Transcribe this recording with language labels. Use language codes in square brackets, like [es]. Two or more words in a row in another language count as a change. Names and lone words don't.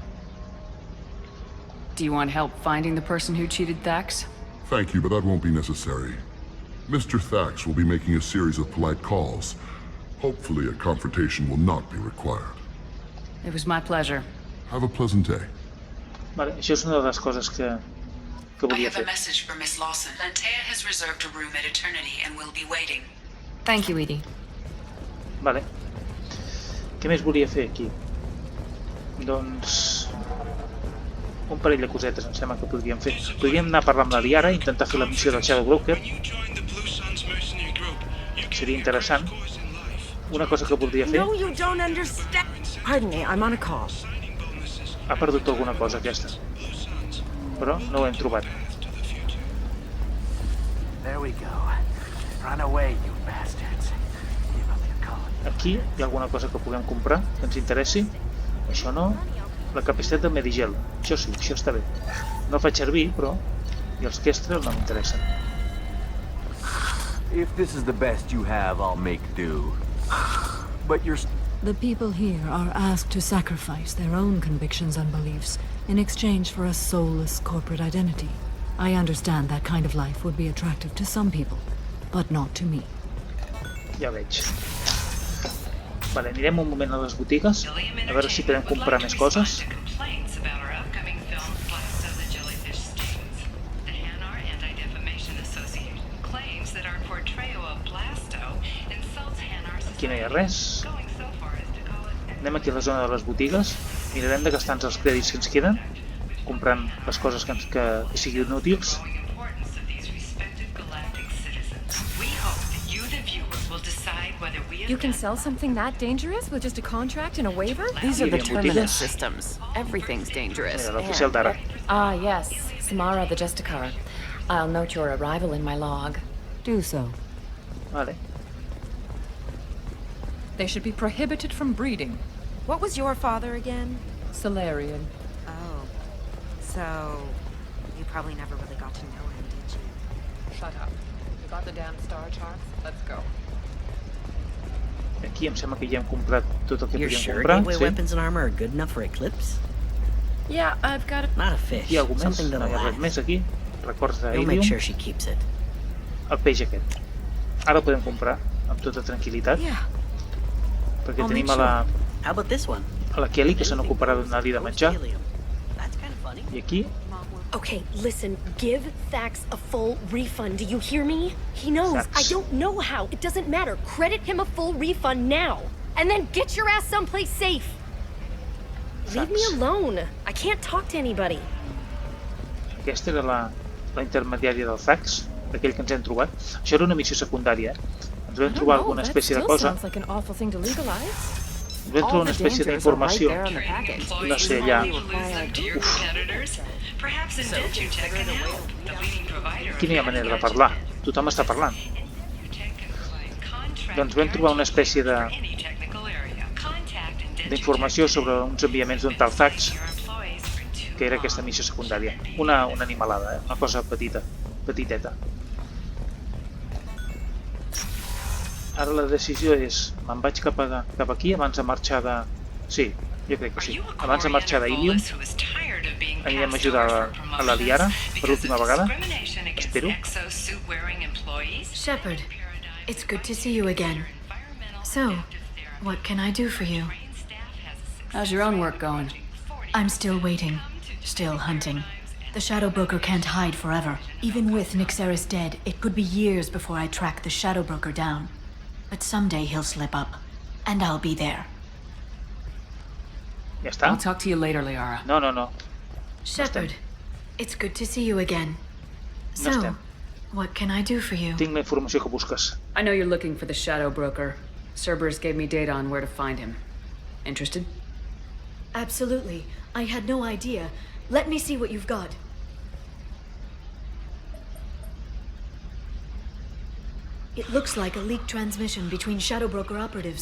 [en] Do you want help finding the person who cheated Thax? Thank you, but that won't be necessary. Mr. Thax will be making a series of polite calls. Hopefully a confrontation will not be required. It was my pleasure. Have a pleasant day. [ca] vale, això és una de les coses que [en] I [ca] volia [en] have a [ca] fer. [en] message for Miss Lawson. Lantea has reserved a room at Eternity and will be waiting. Thank you, Edie. [ca] Vale. Què més volia fer aquí? Doncs... un parell de cosetes em sembla que podríem fer. Podríem anar a parlar amb la Liara i intentar fer la missió del Shadow Broker. Seria interessant. Una cosa que voldria fer... [en] No, you don't understand. Pardon me, I'm on a call. [ca] Ha perdut alguna cosa aquesta. Però no ho hem trobat. [en] There we go. Run away, you bastards. Give up your call. [ca] Aquí hi ha alguna cosa que puguem comprar que ens interessi. Això no. La capacitat de Medigel. Això sí, això està bé. No el faig servir, però... I els Kestrel no m'interessen. [en] If this is the best you have, I'll make do. But you're... The people here are asked to sacrifice their own convictions and beliefs in exchange for a soulless corporate identity. I understand that kind of life would be attractive to some people, but not to me. [ca] Ja veig. Vale, anirem un moment a les botigues, a veure si podem comprar més coses. Aquí no hi ha res. Anem aquí a la zona de les botigues, mirarem de gastar-nos els crèdits que ens queden, comprant les coses que siguin útils. [en] You can sell something that dangerous with just a contract and a waiver? These are the [ca] Bien, [en] terminus [ca] boutiques. [en] systems. Everything's dangerous. [ca] Mira, l'oficial d'ara. [en] Ah, yes. Samara the Justicar. I'll note your arrival in my log. Do so. [ca] Vale. [en] They should be prohibited from breeding. What was your father again? Solarian. Oh. So, you probably never really got to know him, did you? Shut up. You got the damn star charts? Let's go. [ca] Aquí em sembla que ja hem comprat tot el que [en] You're [ca] podíem [en] sure [ca] comprar. [en] gateway weapons and armor are good enough for Eclipse? Yeah, I've got a... Not a fish. [ca] Aquí hi ha algú més? [en] Something [ca] No [en] that'll [ca] hi ha res [en] last. [ca] més aquí. Records [en] You'll make [ca] d'Ilium. [en] sure she keeps it. [ca] El peix aquest. Ara el podem comprar amb tota tranquil·litat. [en] Yeah. [ca] Perquè [en] I'll [ca] tenim [en] make [ca] a la, [en] How about this one? [ca] a la Kelly que se n'ocuparà de donar-li de menjar. [en] Helium. That's kind of funny. [ca] I aquí, [en] Okay, listen, give Thax a full refund, do you hear me? He knows, Thax. I don't know how, it doesn't matter. Credit him a full refund now. And then get your ass someplace safe. Leave me Thax. alone. I can't talk to anybody. [ca] Aquesta era la intermediària del Thax, aquell que ens hem trobat. Això era una missió secundària, Ens vam trobar alguna espècie de cosa. [en] Sounds like an awful thing to legalize. [ca] Ens vam trobar una espècie d'informació. No sé, allà... Aquí no hi ha manera de parlar. Tothom està parlant. Doncs vam trobar una espècie de... d'informació sobre uns enviaments d'un tal Thane, que era aquesta missió secundària. Una animalada, una cosa petiteta. Ara la decisió és, me'n vaig cap aquí abans de marxar de... Sí, jo crec que sí. Abans de marxar d'Ilium, anirem a ajudar a la Liara per última vegada. Espero. [en] Shepard, it's good to see you again. So, what can I do for you? How's your own work going? I'm still waiting. Still hunting. The Shadow Broker can't hide forever. Even with Nyxeris dead, it could be years before I track the Shadow Broker down. But someday he'll slip up, and I'll be there. [ca] Ja està? [en] I'll talk to you later, Liara. [ca] No. [en] Shepard, it's good to see you again. So, what can I do for you? [ca] Tinc la informació que busques. [en] I know you're looking for the Shadow Broker. Cerberus gave me data on where to find him. Interested? Absolutely. I had no idea. Let me see what you've got. It looks like a leaked transmission between Shadow Broker operatives.